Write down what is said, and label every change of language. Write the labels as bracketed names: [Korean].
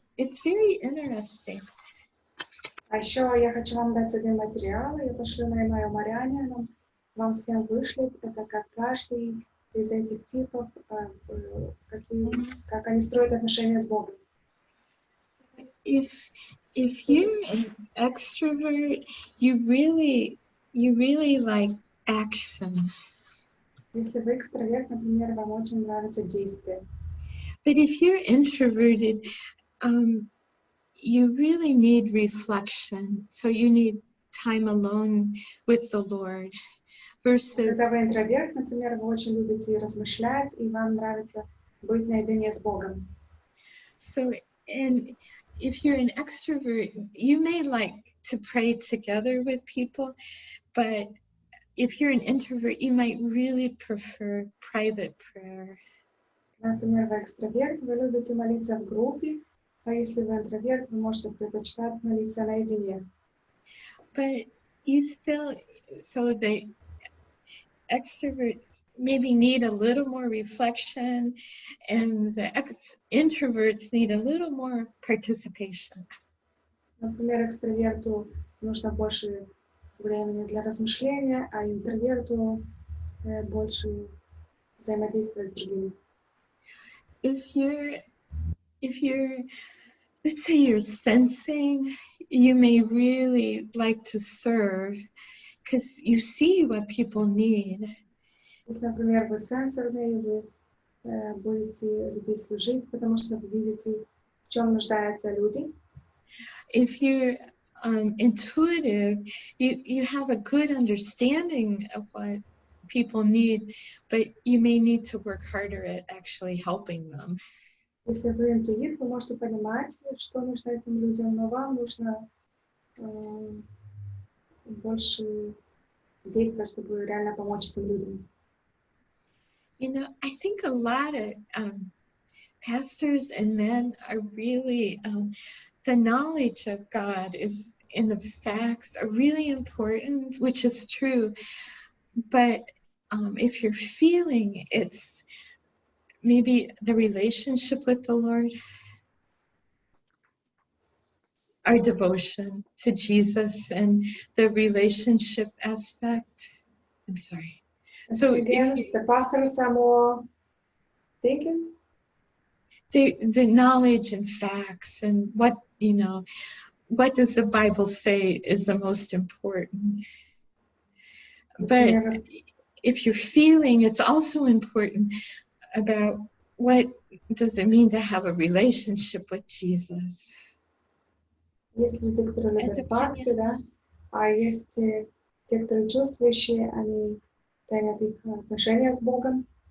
[English] It's very interesting. [Russian] А еще я хочу вам дать один материал, я пошлю на e-mail Мариане, вам всем вышлет, это как каждый из этих типов, как они строят отношения с Богом. [English] If you're an extrovert, you really like action. [Russian] Если вы экстраверт, например, вам очень нравится действие. [English] But if you're introverted, you really need reflection. So you need time alone with the Lord. Versus. [Russian] Когда вы интроверт, например, вы очень любите размышлять, и вам нравится быть наедине с Богом. [English] So, and if you're an extrovert, you may like to pray together with people, but if you're an introvert, you might really prefer private prayer. [Russian] Например, вы экстраверт, вы любите молиться в группе, а если вы интроверт, вы можете предпочитать молиться наедине. [English] But you still, so the extroverts maybe need a little more reflection, and the introverts need a little more participation. [Russian] Например, экстраверту нужно больше времени для размышления, а интроверту больше взаимодействовать с другими. [English] If you're, let's say you're sensing, you may really like to serve because you see what people need. [Russian] Если, например, вы сенсорные, вы будете любить служить, потому что вы видите, в чем нуждаются люди. [English] If you're intuitive, you have a good understanding of what people need, but you may need to work harder at actually helping them. [Russian] Если вы интуит, вы можете понимать, что нужно этим людям, но вам нужно больше действовать, чтобы реально помочь этим людям. [English] You know, I think a lot of pastors and men are really, the knowledge of God is in the facts are really important, which is true. But if you're feeling it's maybe the relationship with the Lord, our devotion to Jesus and the relationship aspect. I'm sorry. So the pastor samo thinking? The knowledge and facts and what, you know, what does the Bible say is the most important. But if you're feeling, it's also important about what does it mean to have a relationship with Jesus. [Russian] Есть люди, которые любят факты, да, а есть те, которые чувствующие, они ценят их отношения с Богом.